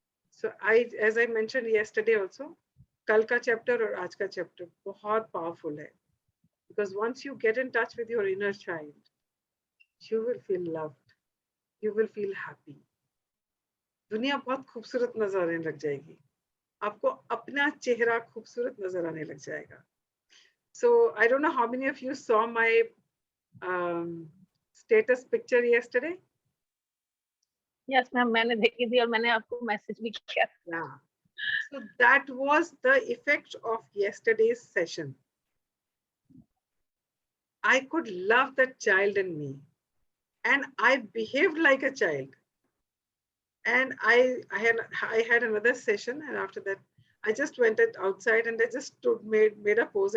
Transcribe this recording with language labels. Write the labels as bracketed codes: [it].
[en] So as I mentioned yesterday also, [hi] कल का chapter और आज का chapter बहुत powerful है. [en] Because once you get in touch with your inner child, you will feel loved. You will feel happy. [hi] दुनिया बहुत खूबसूरत नजर आने लग जाएगी. आपको अपना चेहरा खूबसूरत नजर आने लग जाएगा. [en] So I don't know how many of you saw my status picture yesterday. [hi] Yes, ma'am मैंने देखी थी और मैंने आपको मैसेज भी किया. [en] Yeah. So that was the effect of yesterday's session. I could love that child in me, and I behaved like a child. And I had another session, and after that, I just went outside and I just made a pose.